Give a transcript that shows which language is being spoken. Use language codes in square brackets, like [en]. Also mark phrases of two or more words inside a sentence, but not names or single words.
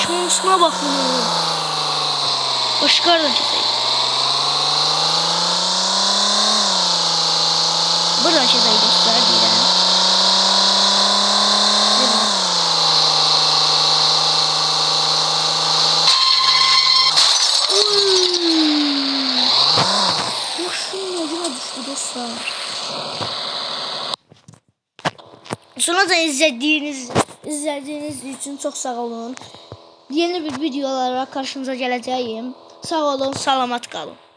[az] Şansına baxın. Başqardan keçək. Buradan keçək dostlar, deyirəm. [tr] Sonra da izlediğiniz için çok sağ olun. Yeni bir videolara karşınıza geleceğim. [az] Sağ olun, salamat kalın.